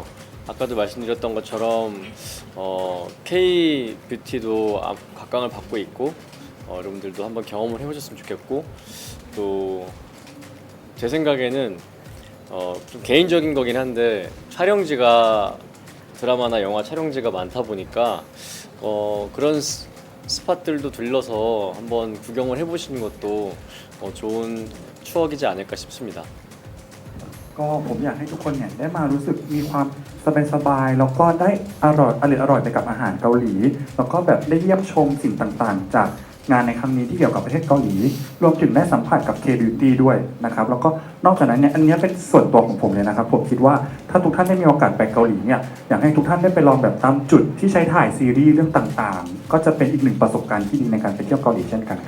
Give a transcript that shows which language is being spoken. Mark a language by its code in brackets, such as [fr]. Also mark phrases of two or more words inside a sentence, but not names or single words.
[ko] 아까도 말씀드렸던 것처럼 K 뷰티도 각광을 받고 있고 여러분들도 한번 경험을 해보셨으면 좋겠고 또 제 생각에는 좀 개인적인 거긴 한데 촬영지가 드라마나 영화 촬영지가 많다 보니까 그런 스팟들도 들러서 한번 구경을 해보시는 것도 좋은 추억이지 않을까 싶습니다. [th] ก็ผมอยากให้ทุกคนเนี่ยได้มารู้สึกมีความสบายๆแล้วก็ได้อร่อยไปกับอาหารเกาหลีแล้วก็แบบได้เยี่ยมชมสิ่งต่างๆจากงานในครั้งนี้ที่เกี่ยวกับประเทศเกาหลีรวมถึงได้สัมผัสกับ K-beauty ด้วยนะครับแล้วก็นอกจากนั้นเนี่ยอันนี้เป็นส่วนตัวของผมเลยนะครับผมคิดว่าถ้าทุกท่านได้มีโอกาสไปเกาหลีเนี่ยอยากให้ทุกท่านได้ไปลองแบบตามจุดที่ใช้ถ่ายซีรีส์เรื่องต่างๆก็จะเป็นอีกหนึ่งประสบการณ์ที่ดีในการไปเที่ยวเกาหลีเช่นกันครับ